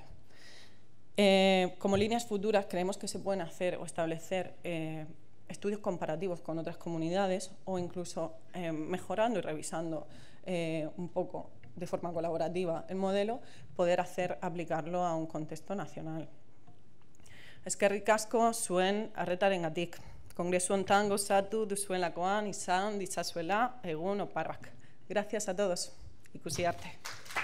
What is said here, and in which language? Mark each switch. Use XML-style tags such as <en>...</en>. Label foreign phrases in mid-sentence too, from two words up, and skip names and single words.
<es>Como líneas futuras, creemos que se pueden hacer o establecer estudios comparativos con otras comunidades, o incluso mejorando y revisando un poco de forma colaborativa el modelo, poder aplicarlo a un contexto nacional.</es> <eu>Eskerrik asko zuen arretarengatik. Kongresu hontan gozatu duzuelakoan izan ditzazuela egun oparrak.</eu> <es>Gracias a todos.</es> <eu>Ikusi arte.</eu>